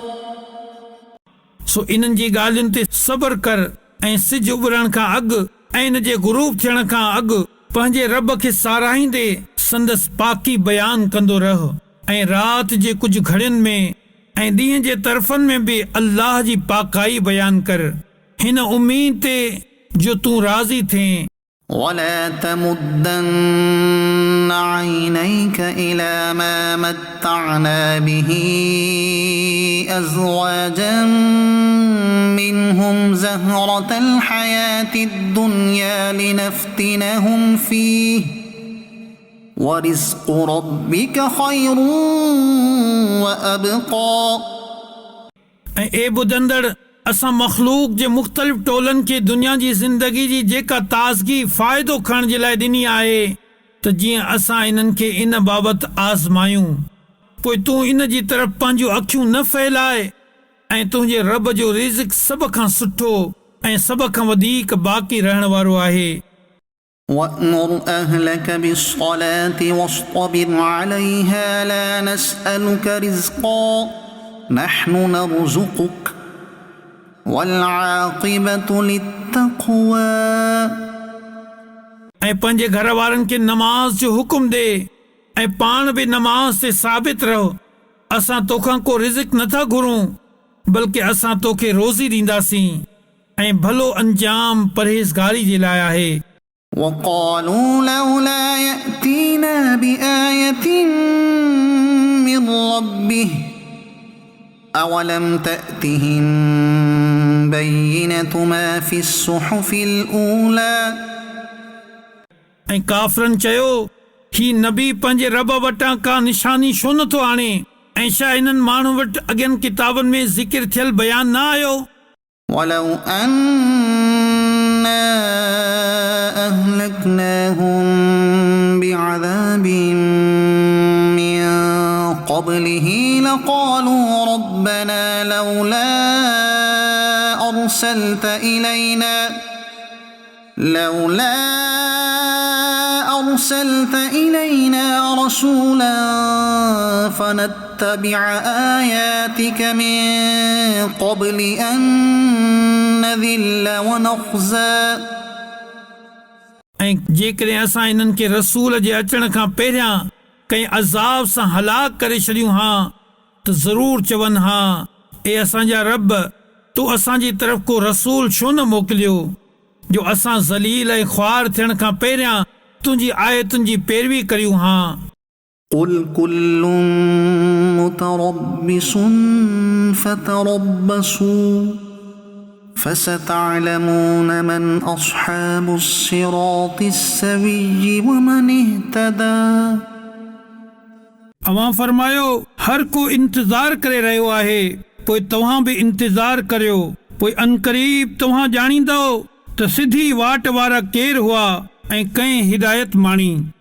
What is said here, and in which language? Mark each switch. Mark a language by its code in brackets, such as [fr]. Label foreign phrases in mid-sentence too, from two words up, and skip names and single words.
[sd] सो इन्हनि जी ॻाल्हियुनि ते सबर कर ऐं सिज उभरण खां अॻु ऐं इन जे गुरूब थियण खां अॻु पंहिंजे रब खे साराहींदे संदसि पाकी बयान कंदो रह ऐं राति जे कुझु घड़ियुनि में ऐं ॾींहं जे तरफ़नि में बि अल्लाह जी पाकाई बयान कर हिन उम्मीद ते जो तूं राज़ी थिए [ar] ولا تمدن عينيك إلى ما متعنا به أزواجا منهم زهرة الحياة الدنيا لنفتنهم فيه ورزق ربك خير وأبقى [sd] ऐं ए ॿुधंदड़ असां मख़लूक जे मुख़्तलिफ़ टोलनि खे दुनिया जी ज़िंदगी जी जेका ताज़गी फ़ाइदो खणण जे लाइ ॾिनी आहे त जीअं असां इन्हनि खे इन बाबति आज़मायूं पोइ तूं इन जी तरफ़ पंहिंजूं अखियूं न फैलाए ऐं तुंहिंजे रब जो रिज़्क़ सभ खां सुठो ऐं सभ खां वधीक बाक़ी रहण वारो आहे [ar] وأمر أهلك بالصلاة واصطبر عليها لا نسألك رزقا نحن نرزقك والعاقبة للتقوى [sd] ऐं पंहिंजे घर वारनि खे नमाज़ जो हुकुम ॾे ऐं पाण बि नमाज़ ते साबित रहो। असां तोखां को रिज़िक नथा घुरूं, बल्कि असां तोखे रोज़ी ॾींदासीं ऐं भलो अंजाम परहेज़गारी जे लाइ आहे। [ar] وقالوا لولا يأتينا بآية من ربه أولم تأتهم بينة ما في الصحف الأولى [sd] ऐं काफ़रनि चयो, ही नबी पंहिंजे रब वटां का निशानी छो नथो आणे ऐं छा इन्हनि माण्हू वटि अॻियनि किताबनि में ज़िक्र थियल बयान न आयो। [ar] ولو أنا أهلكناهم بعذاب من قبله لقالوا ربنا لولا أرسلت إلينا رسولا فنتبع آياتك من قبل أن نذل ونخزى [sd] ऐं जेकॾहिं असां इन्हनि खे रसूल जे अचण खां पहिरियां कंहिं अज़ाब सां हलाक करे छॾियूं हा त ज़रूरु चवनि हा, ए असांजा रब, तूं असांजी तरफ़ को रसूल छो न मोकिलियो जो असां ज़लील ऐं ख्वार थियण खां पहिरियां तुंहिंजी आयतुनि जी पैरवी करियूं हा। [ar] قل كل متربص فتربصوا فستعلمون من أصحاب الصراط السوي ومن اهتدى [sd] अवां फरमायो, हर को इंतज़ार करे रहियो आहे, पोइ तव्हां बि इंतज़ार करियो, पोइ अनकरीब तव्हां ॼाणींदव त सिधी वाट वारा केर हुआ ऐं कंहिं हिदायत माणी।